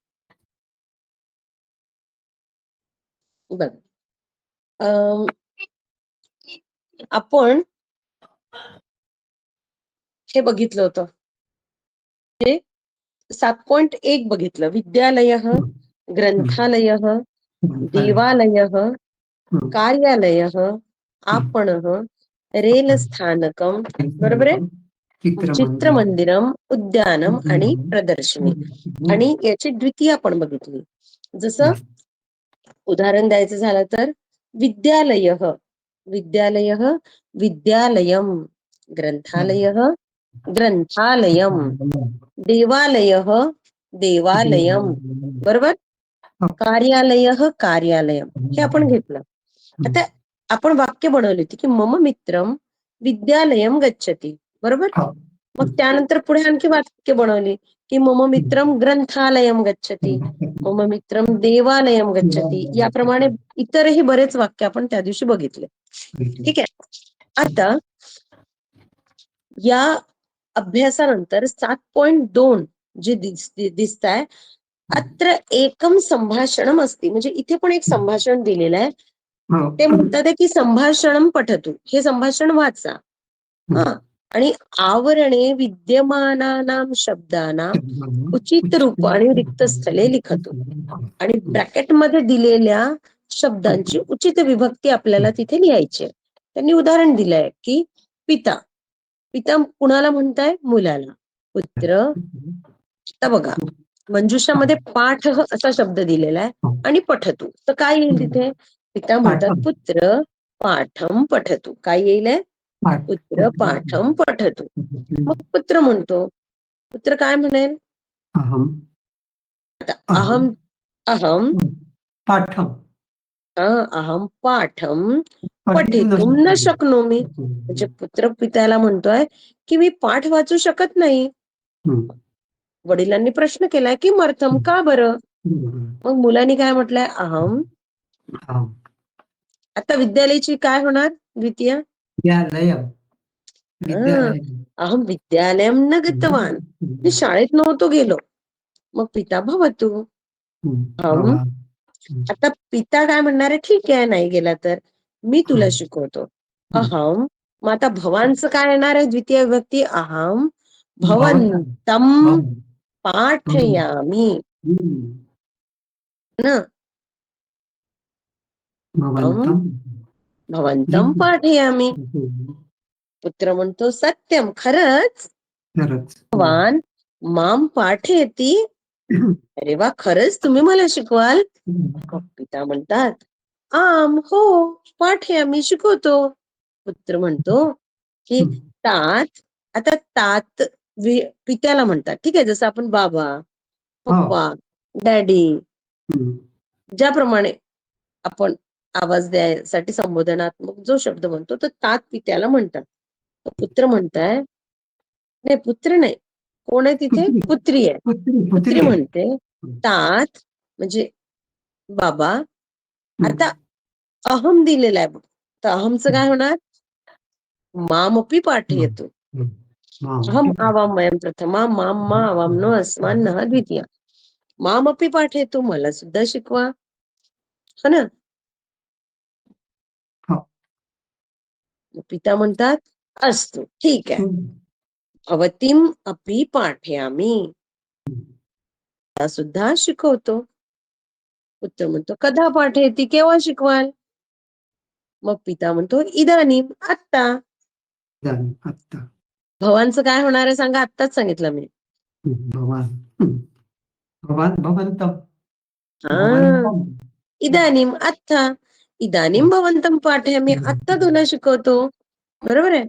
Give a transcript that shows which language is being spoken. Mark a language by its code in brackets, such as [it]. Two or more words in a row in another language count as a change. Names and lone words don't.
[mr] बघ, आपण हे बघितलं होतं, हे 7.1 बघितलं. [sa] विद्यालयः, ग्रंथालयः, देवालयः, कार्यालयः, आपणः, रेलस्थानकं, [mr] बरोबर आहे, [sa] चित्रमंदिरम, उद्यानम [mr] आणि प्रदर्शनी. आणि याची द्वितीय आपण बघितली. जसं उदाहरण द्यायचं झालं तर [sa] विद्यालयः, विद्यालयः, विद्यालयम, ग्रंथालयः, ग्रंथालयम, देवालयः, देवालयम, बरोबर, कार्यालयः, कार्यालयम. [mr] हे आपण घेतलं. आता आपण वाक्य बनवली होती की [sa] मम मित्रम विद्यालयम गच्छति, [mr] बरोबर. मग त्यानंतर पुढे आणखी वाक्य बनवली की [sa] मम मित्रम ग्रंथालयम गच्छति, मम मित्रम देवालयम गच्छति. [mr] याप्रमाणे इतरही बरेच वाक्य आपण त्या दिवशी बघितले. ठीक आहे. आता या अभ्यासानंतर 7.2 जे दिसत आहे, [sa] अत्र एकम संभाषणम अस्ति. [mr] म्हणजे इथे पण एक संभाषण दिलेलं आहे. ते म्हणतात की [sa] संभाषणम पठतु, [mr] हे संभाषण वाचा. [sa] आणि आवरणे विद्यमानानां शब्दानां उचित रूप आणि रिक्त स्थले लिखतु. [mr] आणि ब्रॅकेट मध्ये दिलेल्या शब्दांची उचित विभक्ती आपल्याला तिथे लिहायची आहे. त्यांनी उदाहरण दिलंय की पिता, पिता कुणाला म्हणताय? मुलाला. पुत्र, आता बघा मंजुषामध्ये पाठ असा शब्द दिलेला आहे आणि पठतु, तर काय येईल तिथे? [sa] पिता म्हणतात पुत्र पाठम पठतु. [mr] काय येईल? [sa] पुत्र पाठम पठतु. [mr] मग पुत्र म्हणतो, पुत्र काय म्हणेल? आता अहम, अहम पाठम, [sa] अहम पाठम पठितुम न शक्नोमी. [mr] म्हणजे पुत्र पित्याला म्हणतोय की मी पाठ वाचू शकत नाही. वडिलांनी प्रश्न केलाय की मर्थम, का बरं? मग मुलांनी काय म्हटलंय? अहम. आता विद्यालयाची काय होणार? [sa] द्वितीय अहम विद्यालयम न गतवान, [mr] मी शाळेत नव्हतो गेलो. मग पिता भवतु, अहम आता पिता काय म्हणणार आहे, ठीक आहे नाही गेला तर मी तुला शिकवतो. अहम, मग आता भवांचं काय येणार आहे द्वितीय विभक्ती, [sa] अहम भवंतम पाठयामी [mr] ना, [sa] अहम भवंतम पाठयामी. [mr] पुत्र म्हणतो सत्यम, खरंच, [sa] भवान माम पाठयती, [mr] अरे वा खरंच तुम्ही मला शिकवाल. पिता म्हणतात आम, हो पाठयामी, शिकवतो. पुत्र म्हणतो की तात, आता तात पित्याला म्हणतात, ठीक आहे, जसं आपण बाबा, पप्पा, डॅडी, ज्याप्रमाणे आपण आवाज द्यायसाठी संबोधनात्मक जो शब्द म्हणतो तो तात पित्याला म्हणतात. पुत्र म्हणताय, नाही पुत्र नाही, कोण आहे तिथे, पुत्री आहे. पुत्री म्हणते तात म्हणजे बाबा. आता अहम दिलेला आहे, तर अहमचं काय होणार, [sa] मामपी पाठयतु, अहम आवाम वयम प्रथमा माम मा आवामनो अस्मान नः द्वितीया, मामपी पाठयतु, [mr] मला सुद्धा शिकवा, हो ना. पिता म्हणतात अस्तु, ठीक आहे, [sa] भवतीम अपि पाठयामी, [mr] सुद्धा शिकवतो. पुत्र म्हणतो [sa] कधा पाठयती, [mr] केव्हा शिकवाल. मग पिता म्हणतो इदानीम, आत्ता. भवांचं काय होणार आहे सांगा, आत्ताच सांगितलं मी. इदानीम आत्ता, [sa] इदानीम भवंतम पाठयामी, [mr] आत्ता तुला शिकवतो, बरोबर आहे.